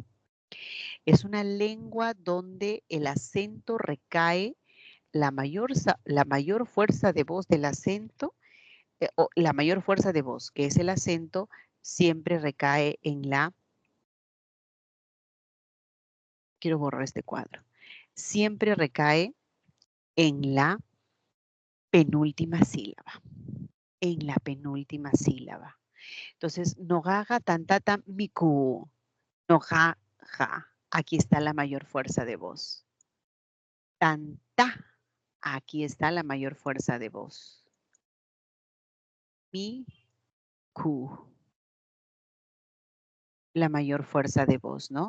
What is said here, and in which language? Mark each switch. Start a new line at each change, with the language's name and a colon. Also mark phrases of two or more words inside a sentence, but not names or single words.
Spanish: Es una lengua donde el acento recae, la mayor fuerza de voz del acento, o la mayor fuerza de voz, que es el acento, siempre recae en la, quiero borrar este cuadro, siempre recae en la penúltima sílaba, en la penúltima sílaba. Entonces,
Quechua: nogaga tantata miku, nogaja,
Spanish: aquí está la mayor fuerza de voz. Tanta, aquí está la mayor fuerza de voz. Mi, ku, la mayor fuerza de voz, ¿no?